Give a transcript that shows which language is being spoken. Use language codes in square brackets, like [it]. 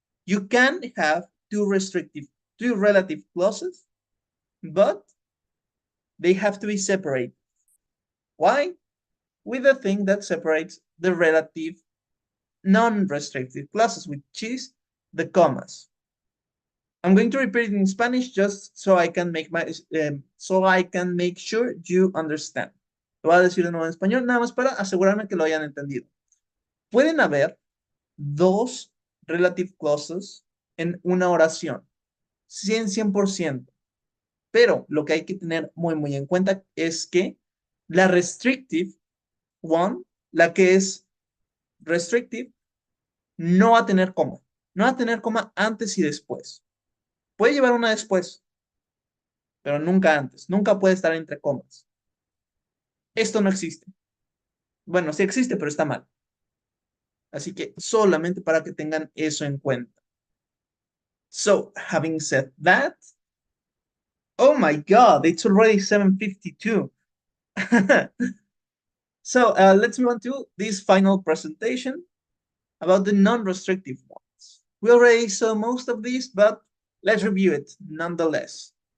[en] You can have two relative clauses, but they have to be separated. Why? With the thing that separates the relative non-restrictive clauses, which is the commas. I'm going to repeat it in Spanish just so I can make sure you understand. [es] Lo voy a decir de nuevo en español, nada más para asegurarme que lo hayan entendido. Pueden haber dos relative clauses en una oración, 100%. Pero lo que hay que tener muy en cuenta es que la [en] restrictive one, [es] la que es restrictive, no va a tener coma. No va a tener coma antes y después. Puede llevar una después, pero nunca antes. Nunca puede estar entre comas. Esto no existe. Bueno, sí existe, pero está mal. Así que solamente para que tengan eso en cuenta. [en] So, having said that, oh my God, it's already 7:52. So, let's move on to this final presentation about the non-restrictive ones. We already saw most of these, but let's review it nonetheless.